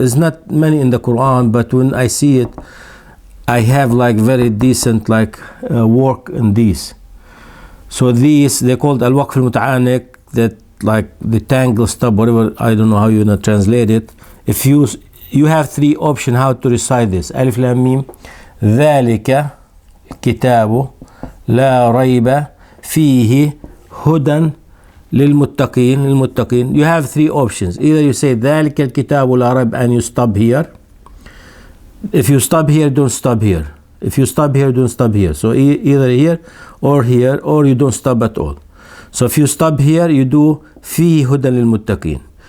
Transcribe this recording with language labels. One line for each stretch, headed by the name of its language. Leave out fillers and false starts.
English: It's not many in the Quran, but when I see it, I have like very decent like work in these. So these they called al-waqf al-muta'anik, that like the tangle stub, whatever, I don't know how you're gonna translate it. If you have three options how to recite this.
Arabic: Alif lam mim ذلك الكتاب لا ريب فيه هدى للمتقين.
English: You have three options. Either you say
Arabic: ذلك الكتاب لا ريب
English: and you stop here. If you stop here, don't stop here. If you stop here, don't stop here. So either here, or you don't stop at all. So if you stop here, you do
Arabic: فيه هدى للمتقين.